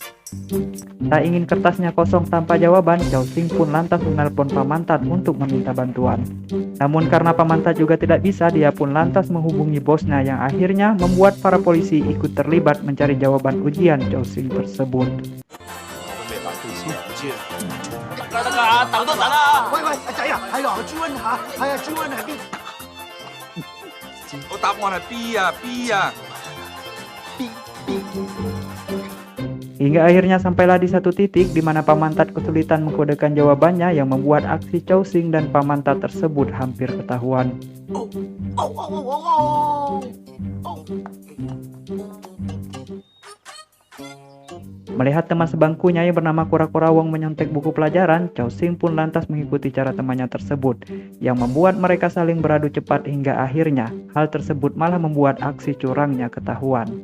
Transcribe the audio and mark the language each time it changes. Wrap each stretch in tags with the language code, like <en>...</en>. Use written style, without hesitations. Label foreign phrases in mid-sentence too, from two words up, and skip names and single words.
<id>Tak ingin kertasnya kosong tanpa jawaban, Chao Xing pun lantas menelpon Pamantat untuk meminta bantuan. Namun karena Pamantat juga tidak bisa, dia pun lantas menghubungi bosnya yang akhirnya membuat para polisi ikut terlibat mencari jawaban ujian Chao Xing tersebut.</id> <yue>得㗎，等多陣啦！喂，阿仔啊，係啊，朱温下，係啊，朱温喺邊？個答案係 B 啊，B 啊。</yue> <id>Hingga akhirnya sampailah di satu titik di mana Pamantat kesulitan mengkodekan jawabannya yang membuat aksi Chao Xing dan Pamantat tersebut hampir ketahuan. Melihat teman sebangkunya yang bernama Kura-Kura Wong menyontek buku pelajaran, Chao Xing pun lantas mengikuti cara temannya tersebut, yang membuat mereka saling beradu cepat hingga akhirnya hal tersebut malah membuat aksi curangnya ketahuan.</id>